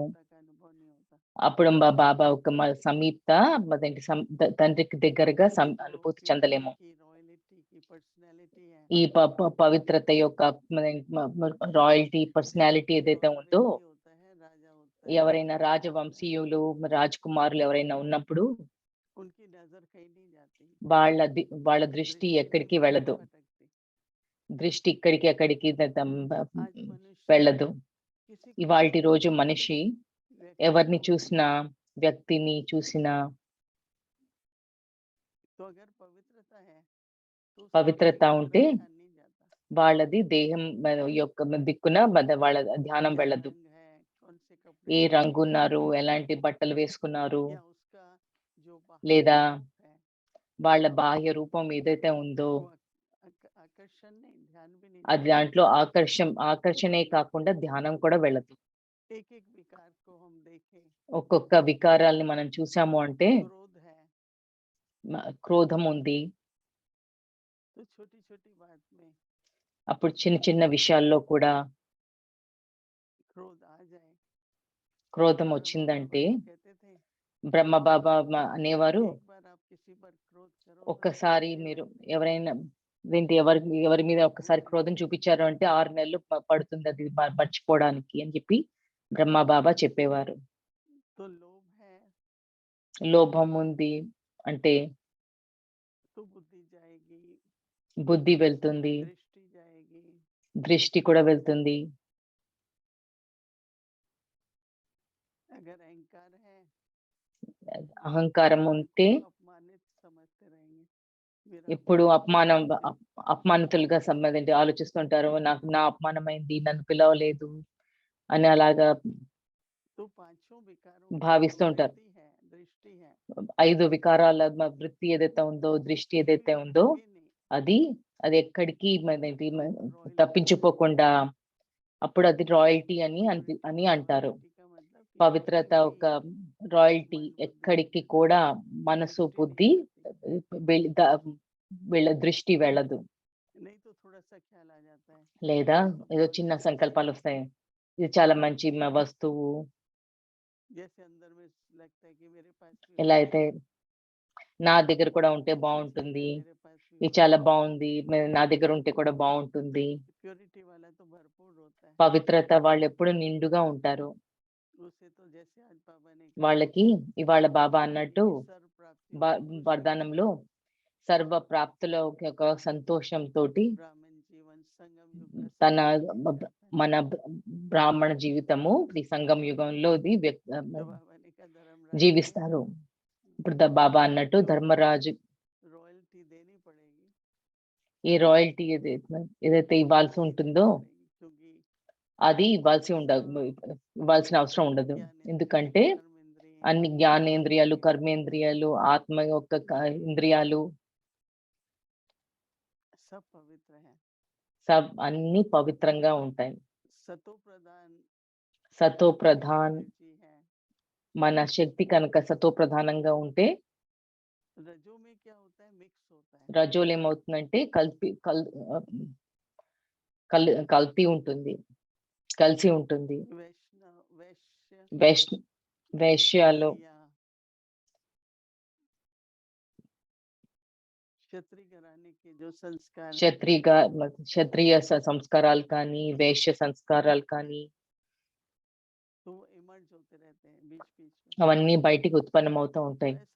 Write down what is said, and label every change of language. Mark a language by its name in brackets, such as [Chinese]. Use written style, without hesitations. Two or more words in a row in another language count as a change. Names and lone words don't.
[Telugu] అప్పుడు బాబా ఒక సమీప తండ్రికి దగ్గరగా అనుభూతి చెందలేము. ఈ పవిత్రత యొక్క [English] royalty personality [Telugu] ఏదైతే ఉందో, ఎవరైనా రాజవంశీయులు రాజకుమారులు ఎవరైనా ఉన్నప్పుడు [Hindi] उनकी नजर कहीं नहीं जाती, [Telugu] వాళ్ళ దృష్టి [Hindi] दृष्टि [Telugu] ఎక్కడికి [Hindi] उधर [Telugu] వెళ్ళదు. [Hindi] नहीं भटकती। [Telugu] దృష్టి ఇక్కడికి అక్కడికి [Hindi] आज मनुष्य [Telugu] వెళ్ళదు. [Hindi] किसी को [Telugu] ఇవాల్టి [Hindi] भी [Telugu] రోజు మనిషి [Hindi] व्यक्ति [Telugu] ఎవరిని [Hindi] को, [Telugu] చూసినా, వ్యక్తిని చూసినా [Hindi] तो अगर पवित्रता है तो उसका [Telugu] పవిత్రత [Hindi] मन [Telugu] ఉంటే [Hindi] उधर ध्यान नहीं जाता। [Telugu] వాళ్ళది దేహం యొక్క దిక్కున వాళ్ళ ధ్యానం [Hindi] क्या [Telugu] వెళ్ళదు. [Hindi] रंग है, कौन से [Telugu] ఏ [Hindi] कपड़े [Telugu] రంగు ఉన్నారు, ఎలాంటి బట్టలు వేసుకున్నారు, [Hindi] या उसका जो बाहरी [Telugu] లేదా [Hindi] रूप है [Telugu] వాళ్ళ బాహ్య రూపం ఏదైతే ఉందో [Hindi] वो आकर्षण नहीं, ध्यान भी नहीं [Telugu] అది [Hindi] जाता। [Telugu] దాంట్లో ఆకర్షణే కాకుండా ధ్యానం కూడా వెళ్ళదు. [Hindi] एक एक विकार को हम देखें, [Telugu] ఒక్కొక్క వికారాల్ని మనం చూసాము అంటే [Hindi] क्रोध है [Telugu] క్రోధం ఉంది. [Hindi] तो छोटी छोटी बात में [Telugu] అప్పుడు చిన్న చిన్న విషయాల్లో కూడా [Hindi] क्रोध आ जाए। [Telugu] క్రోధం [Hindi] ब्रह्मा [Telugu] వచ్చిందంటే [Hindi] बाबा तो कहते थे, [Telugu] బ్రహ్మ బాబా అనేవారు, [Hindi] एक बार आप किसी पर क्रोध करो तो 6 [Telugu] ఒక్కసారి [Hindi] महीने [Telugu] మీరు [Hindi] लगते हैं। [Telugu] ఎవరైనా ఎవరి మీద ఒక్కసారి క్రోధం చూపించారు అంటే 6 నెలలు పడుతుంది అది మర్చిపోవడానికి అని చెప్పి బ్రహ్మ బాబా చెప్పేవారు. [Hindi] तो लोभ है [Telugu] లోభం ఉంది అంటే [Hindi] तो बुद्धि जाएगी, [Telugu] బుద్ధి వెళ్తుంది, [Hindi] दृष्टि जाएगी, [Telugu] దృష్టి కూడా వెళ్తుంది. [Hindi] अगर अहंकार है [Telugu] అహంకారం ఉంటే [Hindi] तो अपमानित समझते रहेंगे। मेरा [Telugu] ఇప్పుడు [Hindi] अपमान हुआ है। [Telugu] అపమానితులుగా సంబంధించి ఆలోచిస్తుంటారు. నా అపమానమైంది, నన్ను పిలవలేదు అని అలాగా [Hindi] तो पांचों विकारों की [Telugu] భావిస్తూ [Hindi] जो [Telugu] ఉంటారు. [Hindi] वृत्ति है, दृष्टि है, [Telugu] 5 వికారాల వృత్తి ఏదైతే ఉందో, దృష్టి ఏదైతే [Hindi] कभी [Telugu] ఉందో [Hindi] भटके नहीं। [Telugu] అది ఎక్కడికి తప్పించుకోకుండా అప్పుడు అది రాయల్టీ అని అంటారు. [Hindi] रॉयल्टी का मतलब कि [Telugu] పవిత్రత [Hindi] कभी [Telugu] ఒక రాయల్టీ. [Hindi] मन बुद्धि [Telugu] ఎక్కడికి కూడా మనసు, [Hindi] दृष्टि [Telugu] బుద్ధి [Hindi] नहीं जाती। [Telugu] దృష్టి వెళ్ళదు. [Hindi] नहीं तो थोड़ा सा ख्याल आ जाता है, [Telugu] లేదా [Hindi] ये तो [Telugu] ఏదో [Hindi] बहुत [Telugu] చిన్న [Hindi] अच्छी [Telugu] సంకల్పాలు [Hindi] चीज है। [Telugu] వస్తాయి, ఇది చాలా మంచి వస్తువు. [Hindi] जैसे अंदर में लगता है कि मेरे पास भी [Telugu] ఎలా [Hindi] होना [Telugu] అయితే [Hindi] चाहिए, [Telugu] నా దగ్గర కూడా ఉంటే [Hindi] ये चीज है [Telugu] బాగుంటుంది, [Hindi] मेरे पास भी [Telugu] ఇది [Hindi] होना [Telugu] చాలా [Hindi] चाहिए। [Telugu] బాగుంది, నా దగ్గర ఉంటే కూడా బాగుంటుంది. [Hindi] प्योरिटी वाला तो भरपूर होता है, [Telugu] పవిత్రత వాళ్ళు ఎప్పుడు నిండుగా ఉంటారు. [Hindi] उसे तो जैसे आज बाबा ने [Telugu] వాళ్ళకి ఇవాళ బాబా అన్నట్టు [Hindi] सर्व प्राप्तियों में खुश [Telugu] వరదానంలో సర్వ ప్రాప్తుల ఒక సంతోషంతో [Hindi] ब्राह्मण जीवन संगम युग का [Telugu] తన [Hindi] सब कुछ जाता है। [Telugu] మన బ్రాహ్మణ జీవితము ఈ సంగం యుగంలో [Hindi] तो बाबा ने कहा धर्मराज [Telugu] జీవిస్తారు. ఇప్పుడు బాబా అన్నట్టు ధర్మరాజు [Hindi] रॉयल्टी देनी पड़ेगी, [Telugu] ఈ రాయల్టీ ఏదైతే ఇవ్వాల్సి ఉంటుందో [Hindi] क्योंकि [Telugu] అది ఇవ్వాల్సిన అవసరం ఉండదు. ఎందుకంటే అన్ని జ్ఞానేంద్రియాలు, కర్మేంద్రియాలు, ఆత్మ యొక్క ఇంద్రియాలు [Hindi] सब पवित्र है। [Telugu] అన్ని పవిత్రంగా ఉంటాయి. [Hindi] सतो प्रधान [Telugu] సతో ప్రధాన్ [Hindi] एनर्जी है। [Telugu] మన శక్తి కనుక సతో ప్రధానంగా ఉంటే [Hindi] रजो में क्या होता है, मिक्स होता है। [Telugu] రజోలు ఏమవుతుందంటే కల్తీ ఉంటుంది, కలిసి ఉంటుంది. వేశ్యాలు క్షత్రియ సంస్కారాలు కానీ, వేశ్య సంస్కారాలు కానీ అవన్నీ బయటికి ఉత్పన్నమవుతూ ఉంటాయి.